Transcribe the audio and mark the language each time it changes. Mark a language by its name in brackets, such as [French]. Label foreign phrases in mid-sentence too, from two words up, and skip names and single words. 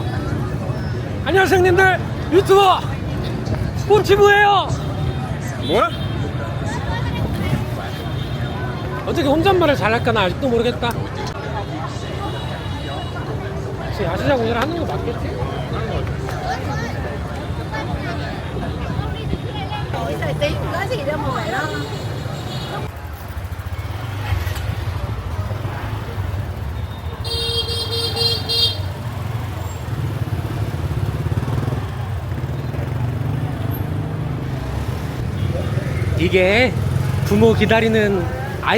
[Korean] 안녕하세요 형님들, 유튜버 홈치부예요. 뭐야? 어떻게 혼잣말을 잘할까 나 아직도 모르겠다. 혹시 야시장 오늘 하는 거 맞겠지? [Vietnamese] Thời tiết có gì đâu mà vậy đó. [Korean] 이게 부모 기다리는, 아이